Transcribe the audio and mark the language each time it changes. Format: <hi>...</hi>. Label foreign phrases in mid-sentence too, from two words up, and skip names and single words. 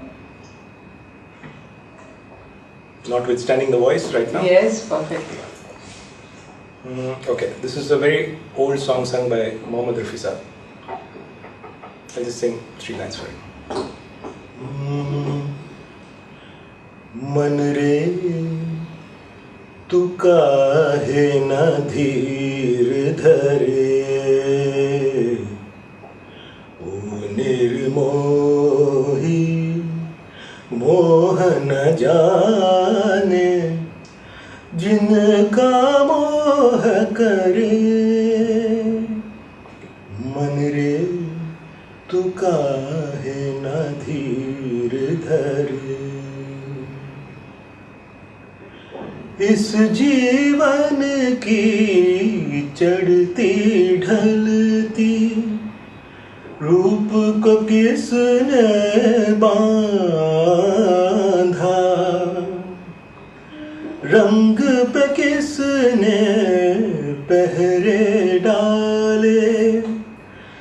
<en>Notwithstanding the voice right now? Yes, perfectly. Okay, this is a very old song sung by Rafi sir. I'll just sing 3 lines for it.</en> <hi>मन रे तू काहे ना धीर धरे ओ निर्मोही मोह ना जाने जिनका मोह करे मन रे तू काहे ना धीर धरे इस जीवन की चढ़ती ढलती रूप को किसने बांधा रंग पे किसने पहरे डाले</hi>